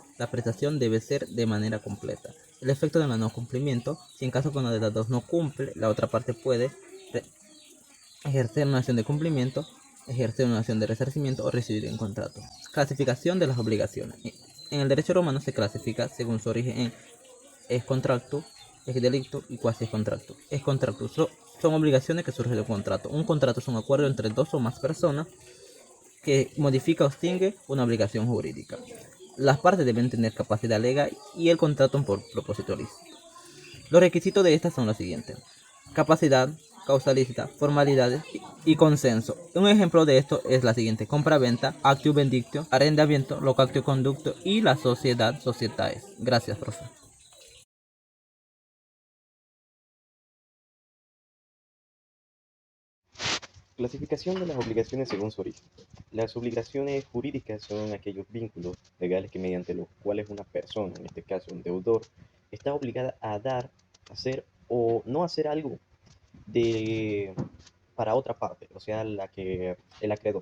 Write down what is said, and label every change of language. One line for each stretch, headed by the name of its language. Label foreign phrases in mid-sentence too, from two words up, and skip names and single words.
Spanish: La prestación debe ser de manera completa. El efecto de no cumplimiento: si en caso que una de las dos no cumple, la otra parte puede ejercer una acción de cumplimiento, ejercer una acción de resarcimiento o rescindir el contrato. Clasificación de las obligaciones. En el derecho romano se clasifica según su origen en
Latin: ex contractu, ex delicto
Spanish: y
Latin: quasi ex contractu. Ex contractu
Spanish: son obligaciones que surgen de un contrato. Un contrato es un acuerdo entre dos o más personas que modifica o extingue una obligación jurídica. Las partes deben tener capacidad legal y el contrato por propósito lícito. Los requisitos de estas son los siguientes: capacidad, causa lícita, formalidades y consenso. Un ejemplo de esto es la siguiente: compra-venta,
Latin: actio vendictio,
Spanish: arrendamiento,
Latin: locatio conducto
Spanish: y la sociedad societatis. Gracias, profe. Clasificación de las obligaciones según su origen. Las obligaciones jurídicas son aquellos vínculos legales que mediante los cuales una persona, en este caso un deudor, está obligada a dar, hacer o no hacer algo de, para otra parte, o sea, el acreedor.